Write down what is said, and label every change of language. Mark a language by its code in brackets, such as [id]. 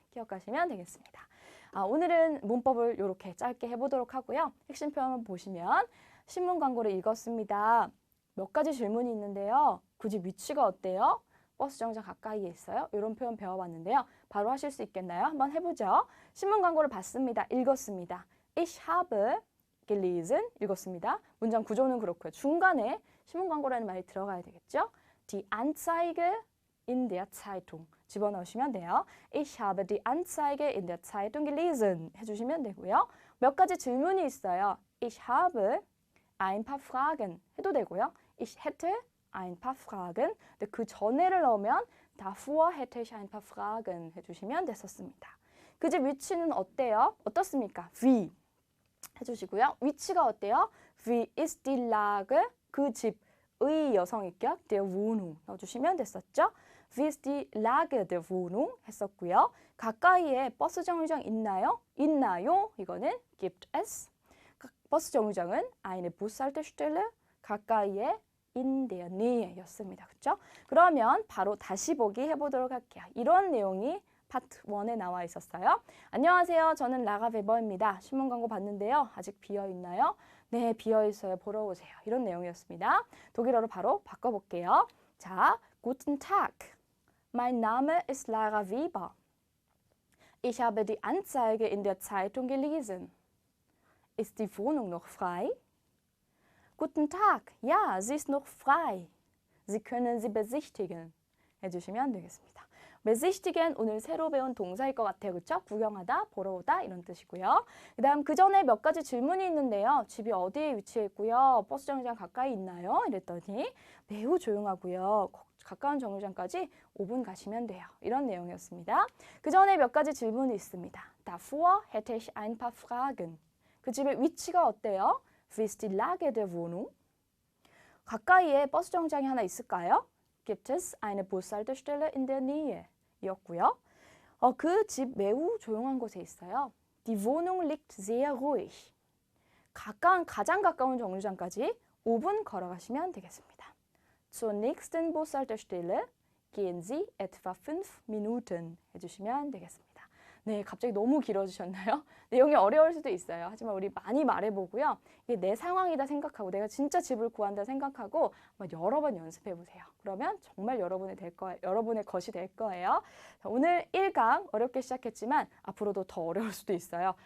[ko] 기억하시면 되겠습니다. 오늘은 문법을 이렇게 짧게 해보도록 하고요. 핵심 표현을 보시면 신문 광고를 읽었습니다. 몇 가지 질문이 있는데요. 그 집 위치가 어때요? 버스 정류장 가까이에 있어요? 이런 표현 배워봤는데요. 바로 하실 수 있겠나요? 한번 해보죠. 신문 광고를 봤습니다. 읽었습니다. [de] Ich habe gelesen [ko] 읽었습니다. 문장 구조는 그렇고요. 중간에 신문 광고라는 말이 들어가야 되겠죠? [de] Die Anzeige in der Zeitung 집어넣으시면 돼요. Ich habe die Anzeige in der Zeitung gelesen [ko] 해주시면 되고요. 몇 가지 질문이 있어요. [de] Ich habe ein paar Fragen [ko] 해도 되고요. [de] Ich hätte ein paar Fragen. [ko] 근데 그 전에를 넣으면 [de] davor hätte ich ein paar Fragen [ko] 해주시면 됐었습니다. 그 집 위치는 어때요? 어떻습니까? Wie 해주시고요. 위치가 어때요? [de] Wie ist die Lage? [ko] 그 집의 여성인격 [de] der Wohnung [ko] 넣어주시면 됐었죠? [de] Wie ist die Lage der Wohnung [ko] 했었고요. 가까이에 버스 정류장 있나요? 있나요? 이거는 [de] gibt es. [ko] 버스 정류장은 [de] eine Bushaltestelle [ko] 가까이에 [de] in der Nähe [ko] 였습니다. 그렇죠? 그러면 바로 다시 보기 해보도록 할게요. 이런 내용이 파트 1에 나와 있었어요. 안녕하세요. 저는 라가 베버입니다. 신문 광고 봤는데요. 아직 비어있나요? 네, 비어있어요. 보러 오세요. 이런 내용이었습니다. 독일어로 바로 바꿔볼게요. [de] 자, Guten Tag. Mein Name ist Lara Weber. Ich habe die Anzeige in der Zeitung gelesen. Ist die Wohnung noch frei? Guten Tag. Ja, sie ist noch frei. Sie können sie besichtigen. [ko] 해주시면 되겠습니다. besichtigen 오늘 새로 배운 동사일 것 같아요. 그렇죠? 구경하다, 보러 오다 이런 뜻이고요. 그 다음 그 전에 몇 가지 질문이 있는데요. 집이 어디에 위치해 있고요. 버스 정류장 가까이 있나요? 이랬더니 매우 조용하고요. 가까운 정류장까지 5분 가시면 돼요. 이런 내용이었습니다. 그 전에 몇 가지 질문이 있습니다. [de] Davor hätte ich ein paar Fragen. [ko] 그 집의 위치가 어때요? [de] Wie ist die Lage der Wohnung? [ko] 가까이에 버스 정류장이 하나 있을까요? [de] Gibt es eine Bushaltestelle in der Nähe? [ko] 였고요. 그 집 매우 조용한 곳에 있어요. [de] Die Wohnung liegt sehr ruhig. [ko] 가장 가까운 정류장까지 5분 걸어가시면 되겠습니다. [de] Zur nächsten Bushaltestelle gehen Sie etwa 5 Minuten [ko] 해주시면 되겠습니다. 네, 갑자기 너무 길어지셨나요? 내용이 어려울 수도 있어요. 하지만 우리 많이 말해보고요. 이게 내 상황이다 생각하고 내가 진짜 집을 구한다 생각하고 여러 번 연습해보세요. 그러면 정말 여러분의 것이 될 거예요. 자, 오늘 1강 어렵게 시작했지만 앞으로도 더 어려울 수도 있어요.